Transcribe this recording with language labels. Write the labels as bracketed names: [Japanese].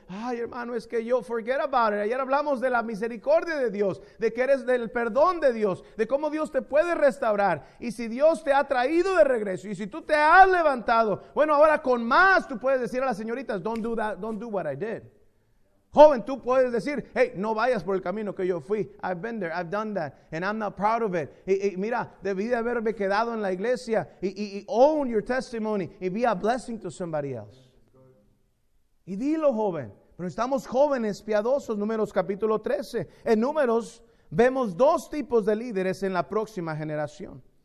[Spanish] Ay, hermano, es que [English] forget about it. [Spanish] Ayer hablamos de la misericordia de Dios, de que eres del perdón de Dios, de cómo Dios te puede restaurar. Y si Dios te ha traído de regreso, y si tú te has levantado, bueno, ahora con más tú puedes decir a las señoritas: [English] don't do that, don't do what I did. [Spanish] Joven, tú puedes decir: hey, no vayas por el camino que yo fui. [English] I've been there, I've done that, and I'm not proud of it. [Spanish] Y mira, debí de haberme quedado en la iglesia. [English] Y own your testimony y be a blessing to somebody else. [Spanish] Y dilo, joven. Pero estamos jóvenes piadosos. Números capítulo 13. En Números vemos 2 tipos de líderes en la próxima generación.